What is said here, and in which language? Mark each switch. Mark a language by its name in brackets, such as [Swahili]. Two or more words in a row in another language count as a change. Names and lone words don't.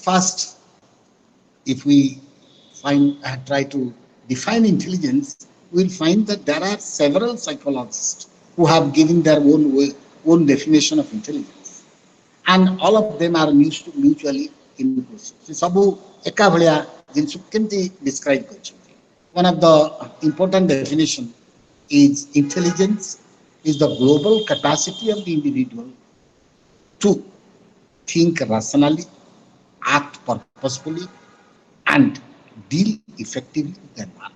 [English] First, if we try to define intelligence, we'll find that there are several psychologists who have given their own definition of intelligence, and all of them are mutually inclusive. So, [Odia] ସବୁ ଏକା ଭଳିଆ ଜିନିଷ କେମିତି describe କରିଛନ୍ତି? [English] One of the important definition is intelligence is the global capacity of the individual to think rationally, act purposefully, and deal effectively with the environment.